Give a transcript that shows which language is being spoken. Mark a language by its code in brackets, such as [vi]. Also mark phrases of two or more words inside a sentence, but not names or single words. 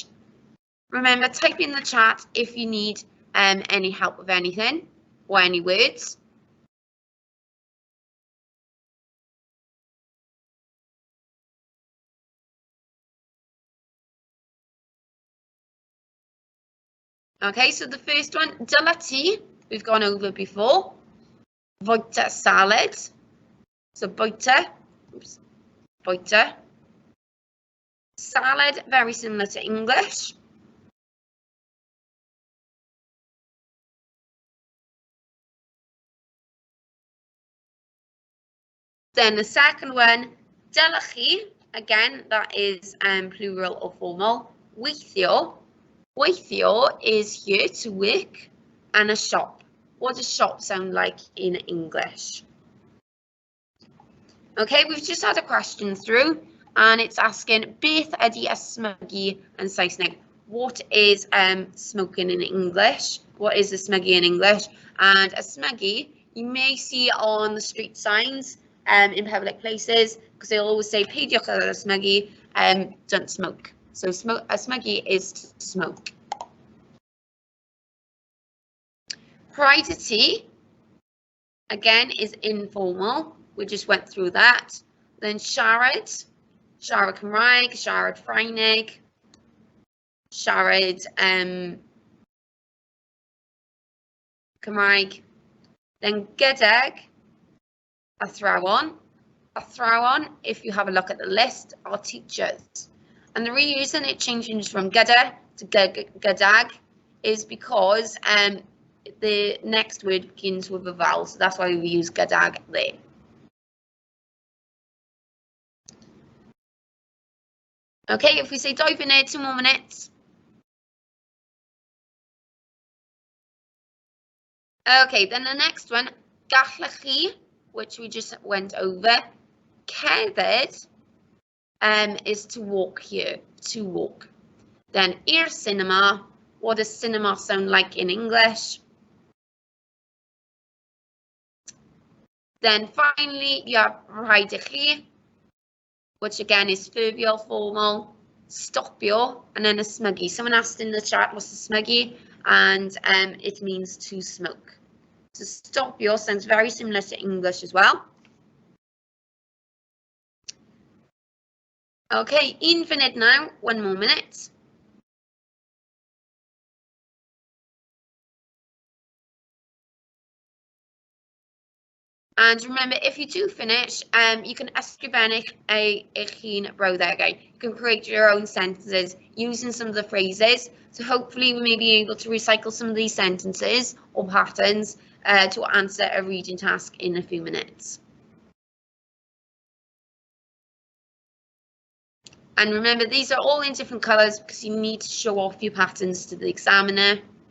[en] Remember, type in the chat if you need any help with anything or any words. Okay, so the first one, [cy] dyla ti, [en] we've gone over before. [cy] Bwyta salad. So bwyta, oops, bwyta. [en] Salad, very similar to English. Then the second one, [cy] dyla chi, [en] again, that is plural or formal. Weithio. Weithio is here to work, and a shop. What does shop sound like in English? Okay, we've just had a question through, and it's asking [cy] beth ydi ysmygu yn Saesneg. [en] What is smoking in English? What is ysmygu in English? And ysmygu, you may see on the street signs in public places, because they'll always say [cy] peidiwch ar ysmygu, [en] don't smoke. So ysmygu is to smoke. [cy] Rhoi ti, [en] again, is informal. We just went through that. [cy] Then siarad Cymraeg, siarad Ffrangeg, siarad Cymraeg. Then gydag, athrawon. [en] Athrawon, if you have a look at the list, are teachers. And the reason it changes from gyda to gydag is because the next word begins with a vowel, so that's why we use gydag there. Okay, if we say 2 minutes, 2 more minutes. Okay, then the next one, [cy] gallech chi, [en] which we just went over. Cerdded is to walk here, to walk. Then [cy] i'r cinema, [en] what does cinema sound like in English? Then finally, you have [cy] rhaid i chi, [en] which again is furfiol, formal, stopio, and then ysmygu. Someone asked in the chat what's ysmygu, and it means to smoke. So stopio sounds very similar to English as well. Okay, 1 minute now, 1 more minute. And remember, if you do finish, you can [cy] ysgrifennu eich hun brawddegau. [en] You can create your own sentences using some of the phrases. So hopefully we may be able to recycle some of these sentences or patterns to answer a reading task in a few minutes. And remember, these are all in different colours because you need to show off your patterns to the examiner.